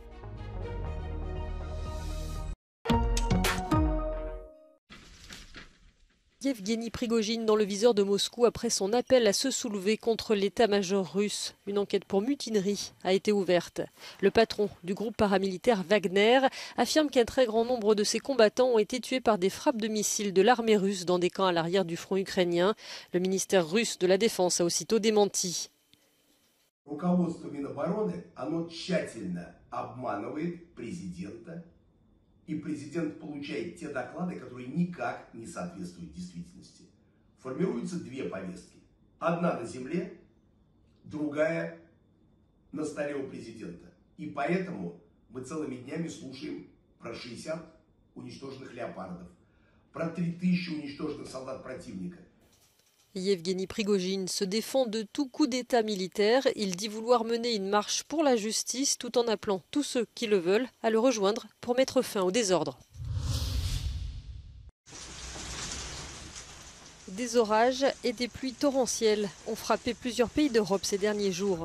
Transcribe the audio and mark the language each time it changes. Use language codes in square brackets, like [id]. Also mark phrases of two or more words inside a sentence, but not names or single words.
[fr] Yevgeny Prigojine dans le viseur de Moscou après son appel à se soulever contre l'état-major russe. Une enquête pour mutinerie a été ouverte. Le patron du groupe paramilitaire Wagner affirme qu'un très grand nombre de ses combattants ont été tués par des frappes de missiles de l'armée russe dans des camps à l'arrière du front ukrainien. Le ministère russe de la Défense a aussitôt démenti. [ru] И президент получает те доклады, которые никак не соответствуют действительности. Формируются две повестки. Одна на земле, другая на столе у президента. И поэтому мы целыми днями слушаем про 60 уничтоженных леопардов, про 3000 уничтоженных солдат противника. [fr] Yevgeny Prigojine se défend de tout coup d'État militaire. Il dit vouloir mener une marche pour la justice tout en appelant tous ceux qui le veulent à le rejoindre pour mettre fin au désordre. Des orages et des pluies torrentielles ont frappé plusieurs pays d'Europe ces derniers jours.